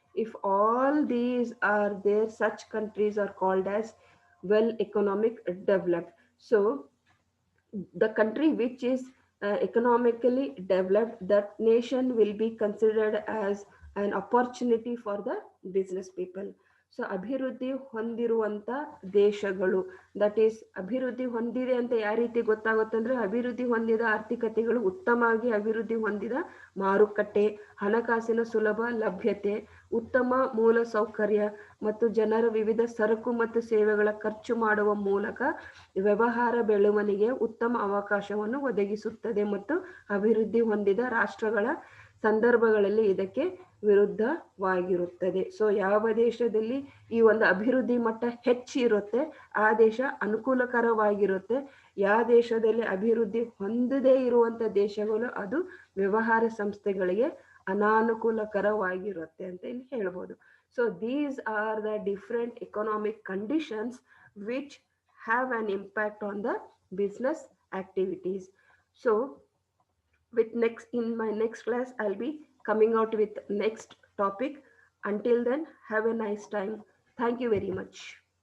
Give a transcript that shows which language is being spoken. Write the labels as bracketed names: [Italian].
[English] If all these are there, such countries are called as well economic developed. So the country which is economically developed, that nation will be considered as an opportunity for the business people. [Kannada] So ಅಭಿವೃದ್ಧಿ ಹೊಂದಿರುವಂಥ ದೇಶಗಳು, [English] that is [Kannada] ಅಭಿವೃದ್ಧಿ ಹೊಂದಿದೆ ಅಂತ ಯಾವ ರೀತಿ ಗೊತ್ತಾಗುತ್ತೆ ಅಂದರೆ, ಅಭಿವೃದ್ಧಿ ಹೊಂದಿದ ಆರ್ಥಿಕತೆಗಳು ಉತ್ತಮವಾಗಿ ಅಭಿವೃದ್ಧಿ ಹೊಂದಿದ ಮಾರುಕಟ್ಟೆ, ಹಣಕಾಸಿನ ಸುಲಭ ಲಭ್ಯತೆ ಉತ್ತಮ ಮೂಲ ಸೌಕರ್ಯ ಮತ್ತು ಜನರ ವಿವಿಧ ಸರಕು ಮತ್ತು ಸೇವೆಗಳ ಖರ್ಚು ಮಾಡುವ ಮೂಲಕ ವ್ಯವಹಾರ ಬೆಳವಣಿಗೆ ಉತ್ತಮ ಅವಕಾಶವನ್ನು ಒದಗಿಸುತ್ತದೆ ಮತ್ತು ಅಭಿವೃದ್ಧಿ ಹೊಂದಿದ ರಾಷ್ಟ್ರಗಳ ಸಂದರ್ಭಗಳಲ್ಲಿ ಇದಕ್ಕೆ ವಿರುದ್ಧವಾಗಿರುತ್ತದೆ. ಸೊ ಯಾವ ದೇಶದಲ್ಲಿ ಈ ಒಂದು ಅಭಿವೃದ್ಧಿ ಮಟ್ಟ ಹೆಚ್ಚಿರುತ್ತೆ ಆ ದೇಶ ಅನುಕೂಲಕರವಾಗಿರುತ್ತೆ. ಯಾವ ದೇಶದಲ್ಲಿ ಅಭಿವೃದ್ಧಿ ಹೊಂದದೇ ಇರುವಂತ ದೇಶಗಳು ಅದು ವ್ಯವಹಾರ ಸಂಸ್ಥೆಗಳಿಗೆ ಅನಾನುಕೂಲಕರವಾಗಿರುತ್ತೆ ಅಂತ ಇಲ್ಲಿ ಹೇಳ್ಬೋದು. [English] So these are the different economic conditions which have an impact on the business activities. So in my next class I'll be coming out with next topic. Until then, have a nice time. Thank you very much.